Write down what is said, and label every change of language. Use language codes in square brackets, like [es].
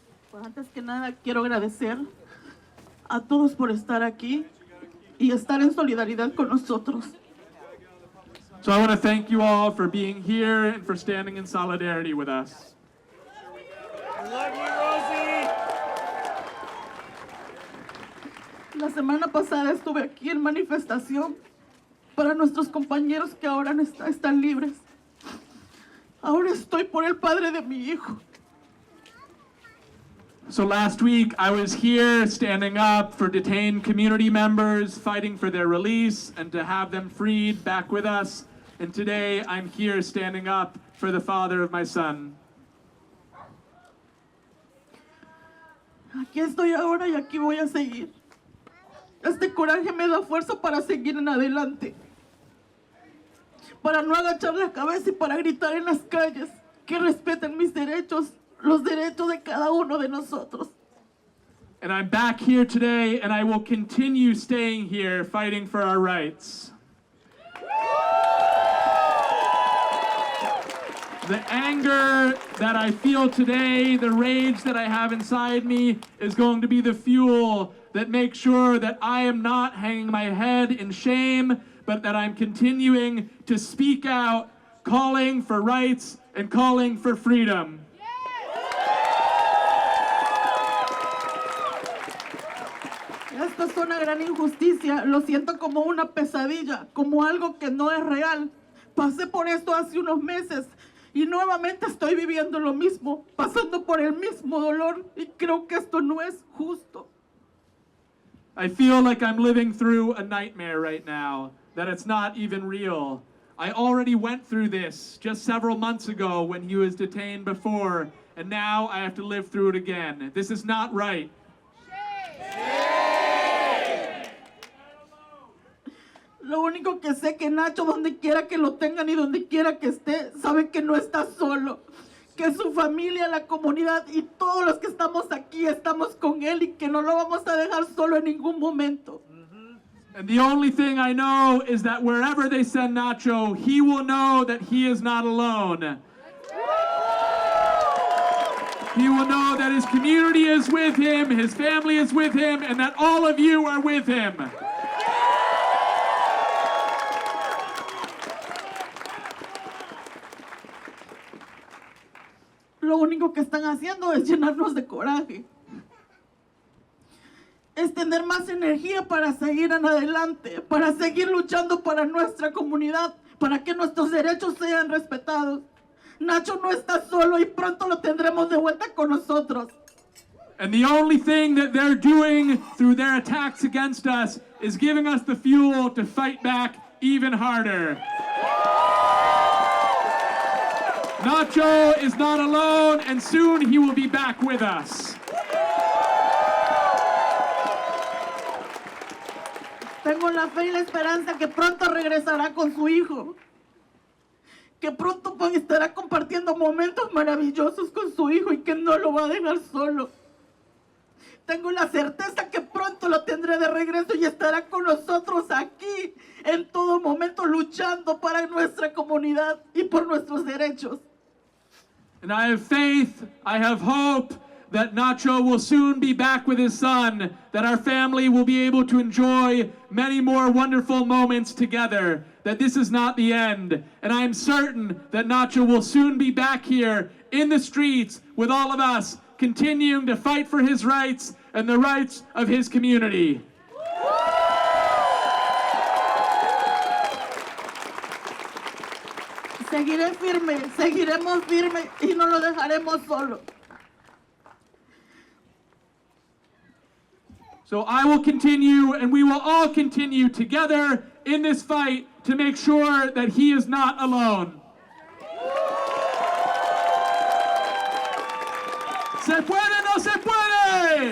[es] Pues antes que nada quiero agradecer a todos por estar aquí y estar en solidaridad con nosotros. [en] So I want to thank you all for being here and for standing in solidarity with us. Love you, Rosie. [es] La semana pasada estuve aquí en manifestación para nuestros compañeros que ahora no están libres. Ahora estoy por el padre de mi hijo. [en] So last week I was here standing up for detained community members, fighting for their release and to have them freed back with us. And today I'm here standing up for the father of my son. [es] Aquí estoy ahora y aquí voy a seguir. Este coraje me da fuerza para seguir en adelante, para no agachar la cabeza y para gritar en las calles que respeten mis derechos, los derechos de cada uno de nosotros. [en] And I'm back here today, and I will continue staying here fighting for our rights. The anger that I feel today, the rage that I have inside me, is going to be the fuel that makes sure that I am not hanging my head in shame, but that I'm continuing to speak out, calling for rights and calling for freedom. [es] Esta es una gran injusticia, lo siento como una pesadilla, como algo que no es real. Pasé por esto hace unos meses y nuevamente estoy viviendo lo mismo, pasando por el mismo dolor y creo que esto no es justo. [en] I feel like I'm living through a nightmare right now, that it's not even real. I already went through this just several months ago when he was detained before, and now I have to live through it again. This is not right. [es] Lo único que sé que Nacho, donde quiera que lo tengan y donde quiera que esté, sabe que no está solo, que su familia, la comunidad y todos los que estamos aquí estamos con él y que no lo vamos a dejar solo en ningún momento. [en] And the only thing I know is that wherever they send Nacho, he will know that he is not alone. He will know that his community is with him, his family is with him, and that all of you are with him. [es] Lo único que están haciendo es llenarnos de coraje. es tener más energía para seguir en adelante, para seguir luchando para nuestra comunidad, para que nuestros derechos sean respetados. Nacho no está solo y pronto lo tendremos de vuelta con nosotros. [en] And the only thing that they're doing through their attacks against us is giving us the fuel to fight back even harder. Nacho is not alone, and soon he will be back with us. [es] Tengo la fe y la esperanza que pronto regresará con su hijo, que pronto estará compartiendo momentos maravillosos con su hijo y que no lo va a dejar solo. Tengo la certeza que pronto lo tendré de regreso y estará con nosotros aquí en todo momento luchando para nuestra comunidad y por nuestros derechos. [en] And I have faith, I have hope that Nacho will soon be back with his son, that our family will be able to enjoy many more wonderful moments together, that this is not the end. And I am certain that Nacho will soon be back here in the streets with all of us, continuing to fight for his rights and the rights of his community. [es] Seguiré firme, seguiremos firme y no lo dejaremos solo. [en] So I will continue, and we will all continue together in this fight to make sure that he is not alone. [es] ¿Se puede, no se puede?